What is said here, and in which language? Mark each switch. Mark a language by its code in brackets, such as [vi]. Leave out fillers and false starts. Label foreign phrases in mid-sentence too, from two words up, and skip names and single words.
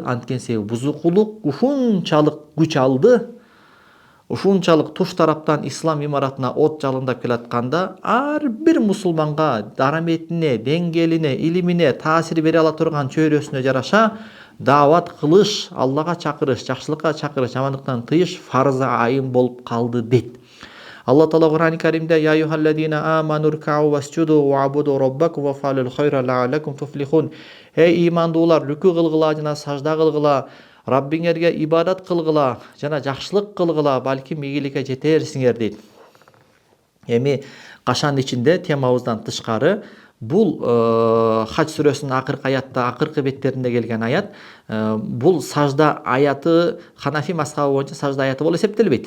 [ky] Анткени себеби бузукулук ушунчалык күч алды, ушунчалык туш тараптан ислам имаратына от жалындап келатканда, ар бир мусулманга дараметине, деңгээлине, илимине таасир бере ала турган чөйрөсүнө жараша даават кылыш, Аллага чакырыш, жакшылыкка чакырыш, жамандыктан тыйыш фарзы айын болуп калды дейт. Алла Таала Кур'ан-ы Каримде [ar] يا أيها الذين آمنوا اركعوا واسجدوا واعبدوا ربكم وافعلوا الخير لعلكم تفلحون. [ky] Эй имандуулар, рүкү кылгыла жана сажда кылгыла, Раббиңерге ибадат кылгыла жана жакшылык кылгыла, балким ийгиликке жетерсиңер дейт. Эми кашандын ичинде темабыздан тышкары бул Хач сүрөсүнүн акыркы аятта, акыркы беттеринде келген аят, бул сажда аяты Ханафи мазхабы боюнча сажда аяты болуп эсептелбейт.